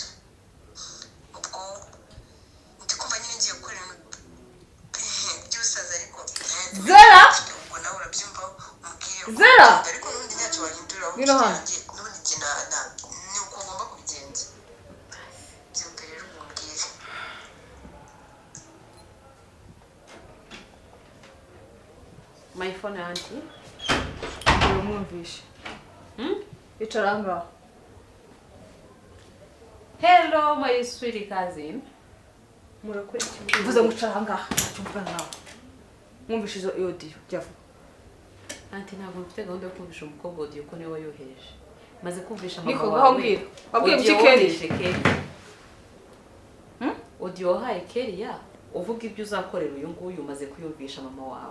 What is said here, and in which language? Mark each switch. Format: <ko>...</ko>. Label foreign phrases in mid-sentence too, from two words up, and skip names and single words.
<rw>Ubwo ndi kumva nyine ngiye gukora ibintu by'ubusaza ariko Zella! ubwo nawe urabyumva umubwire Zella! ariko n'ubundi ntacyo wahinduraho Ngwino hano. n'ubundi njye ni uko ugomba kubigenza. Byumva rero umubwire.</rw> <en>my phone auntie.</en> <rw>Uramwumvishe. Icara ngaho.</rw> <en>Hello my sweet cousin.</en> <rw>Murakora iki? Uvuze ngo icara ngaho. Cyumva nawe. Mwumvishe izo audio byavu. Auntie ntabwo mfite gahunda yo kumvisha umukobwa audio ko niwe wayohereje. Maze kumvisha Niko mama ngaho wawe. mbwira. Wabwiye Audio iki Kelly? wohereje Kelly. Audio wahaye Kelly ya uvuga ibyo uzakorera uyu nguyu umaze kuyumvisha mama wawe.</rw>